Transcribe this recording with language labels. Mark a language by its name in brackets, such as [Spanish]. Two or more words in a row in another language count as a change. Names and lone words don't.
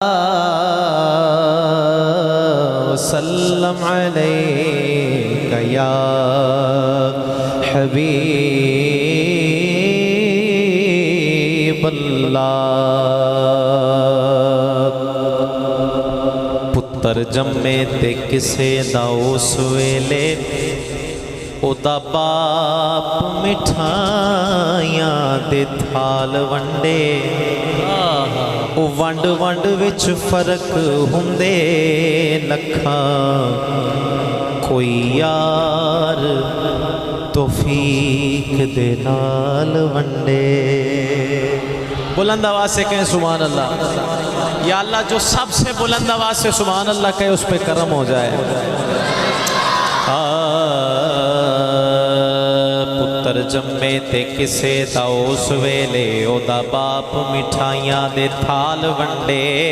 [Arabic] وسلم علیک یا حبیب اللہ۔ [Punjabi] پتر جمے تے کسے دا اس ویلے او دا باپ مٹھائیاں دے تھال ونڈے، او ونڈ ونڈ وچ فرق ہوندے لکھاں، کوئی یار توفیق دے نال ونڈے۔ [Urdu] بلند آواز سے کہیں سبحان اللہ۔ یا اللہ جو سب سے بلند آواز سے سبحان اللہ کہے اس پہ کرم ہو جائے۔ [Punjabi] پتر جمے تے کسے دا اس ویلے او دا باپ مٹھائیاں دے تھال ونڈے،